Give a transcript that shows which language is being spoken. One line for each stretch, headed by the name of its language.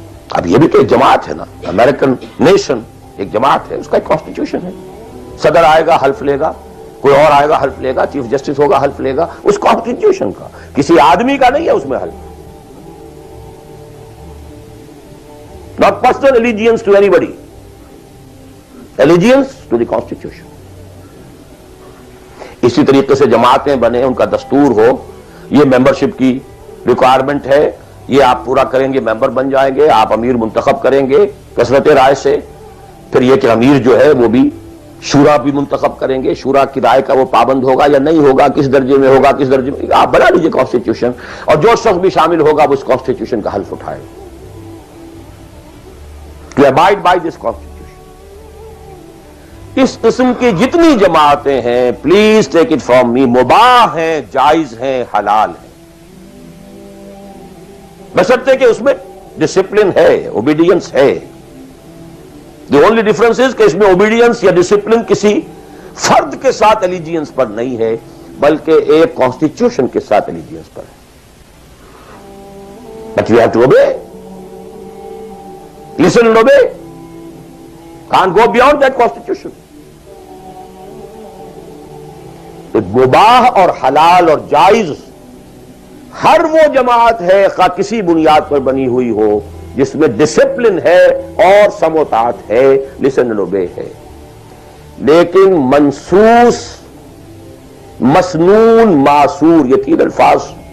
Urdu: اب یہ بھی تو ایک جماعت ہے نا. امریکن نیشن ایک جماعت ہے, اس کا ایک کانسٹیٹیوشن ہے. صدر آئے گا حلف لے گا, کوئی اور آئے گا حلف لے گا, چیف جسٹس ہوگا حلف لے گا. اس کانسٹیٹیوشن کا, کسی آدمی کا نہیں ہے اس میں حلف.
English: Not personal allegiance to anybody. Allegiance to the Constitution.
Urdu: اسی طریقے سے جماعتیں بنے, ان کا دستور ہو, یہ ممبرشپ کی ریکوائرمنٹ ہے, یہ آپ پورا کریں گے ممبر بن جائیں گے, آپ امیر منتخب کریں گے کثرت رائے سے. پھر یہ کہ امیر جو ہے وہ بھی شورا بھی منتخب کریں گے, شورا کی رائے کا وہ پابند ہوگا یا نہیں ہوگا, کس درجے میں ہوگا, کس درجے میں, آپ بنا لیجیے کانسٹیٹیوشن. اور جو شخص بھی شامل ہوگا وہ اس کانسٹیٹیوشن کا حلف اٹھائے.
English: To abide by this constitution.
Urdu: اس قسم کی جتنی جماعتیں ہیں,
English: please take it from me,
Urdu: مباح ہیں, جائز ہیں, حلال ہیں, بشرطے کہ اس میں ڈسپلن ہے, اوبیڈینس ہے.
English: the only difference is
Urdu: کہ اس میں اوبیڈینس یا ڈسپلن کسی فرد کے ساتھ الیجینس پر نہیں ہے, بلکہ ایک کانسٹیٹیوشن کے ساتھ الیجینس پر ہے.
English: But you have to obey. Listen and obey. Can't go beyond that constitution.
Urdu: مباح اور حلال اور جائز ہر وہ جماعت ہے خواہ کسی بنیاد پر بنی ہوئی ہو جس میں ڈسپلن ہے اور سمع و طاعت ہے,
English: listen and obey
Urdu: ہے. لیکن منسوس, مسنون, معصور, یہ تین الفاظ.